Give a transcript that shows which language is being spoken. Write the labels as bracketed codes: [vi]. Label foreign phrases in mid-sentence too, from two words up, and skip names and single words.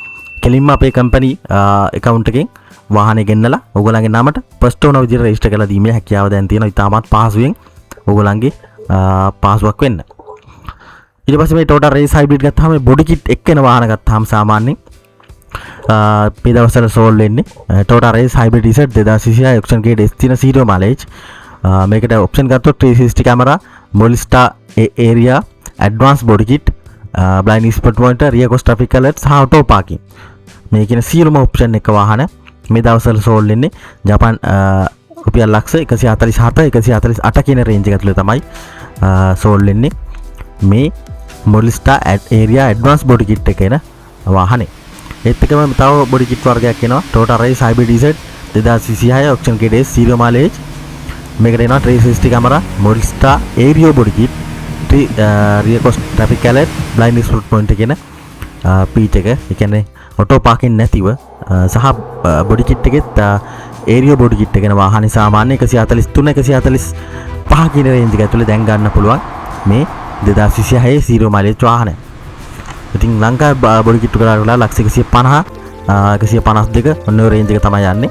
[si] කෙලින්ම අපේ [en] company account [si] එකෙන් වාහනේ ගෙන්නලා ඔයගලන්ගේ නමට [en] first owner [si] විදිහට රෙජිස්ටර් කරලා දීමේ හැකියාව දැන් තියෙනවා. ඉතාමත් පහසුවෙන් ඔයගලන්ගේ පහසුවක් වෙන්න. ඊට පස්සේ මේ Toyota Race Hybrid ගත්තාම මේ [en] body kit [si] එක්කෙන වාහන ගත්තාම සාමාන්‍යයෙන් මේ දවස්වල සෝල් වෙන්නේ Toyota Race Hybrid Z 2026 [en] option grade S30 zero mileage. [si] මේකට option ගත්තොත් [en] 360 camera, Molestar area, advanced body kit, blind spot monitor, rear cross traffic alert සහ auto parking. [si] මේ කියන සියලුම option එක වාහන මේ දවස්වල සෝල් වෙන්නේ ජපාන් රුපියල් ලක්ෂ 147 148 කියන රේන්ජ් එක ඇතුළේ තමයි සෝල් වෙන්නේ මේ [en] Molestar area advanced body kit [si] එක එන වාහනේ. ඒත් එකම තව [en] body kit [si] වර්ගයක් එනවා Toyota Race Hybrid Z 2026 [en] option grade S zero mileage. [si] මේකට එනවා [en] 360 camera, Molestar area body kit, rear cross traffic alert, blind spot monitor [si] කියන පීච් එක. ඒ කියන්නේ [en] auto parking [si] නැතිව සහ [en] body kit [si] එකෙත් [en] area body kit [si] එක එන වාහනේ සාමාන්‍ය 143 145 කියන රේන්ජ් එක ඇතුලේ දැන් ගන්න පුළුවන් මේ 2026 [en] zero mileage [si] වාහනය. ඉතින් ලංකාවේ බොඩි කිට්ටු කරලා ලක්ෂ 150 152 ඔන්න ඔය රේන්ජ් එක තමයි යන්නේ.